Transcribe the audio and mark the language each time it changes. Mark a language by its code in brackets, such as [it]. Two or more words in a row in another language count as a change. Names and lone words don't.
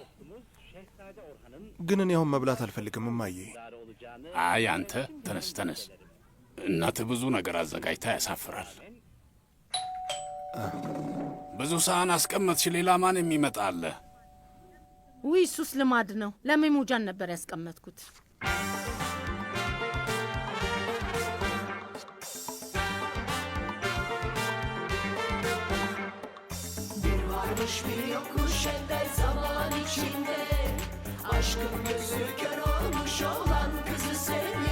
[am] ግን እኔ አሁን መብላት አልፈልግም እማዬ። አይ አንተ ተነስ ተነስ። እናትህ ብዙ ነገር አዘጋጅታ ያሳፍራል። ብዙ ሳህን አስቀመጥሽ። ሌላ ማን የሚመጣ አለ? ውይ እሱስ ልማድ ነው። ለሜሙጃን ነበር ያስቀመጥኩት። [tr] Bir varmış bir yokmuş evvel zaman içinde, aşkın gözü kör olmuş olan kızı sev.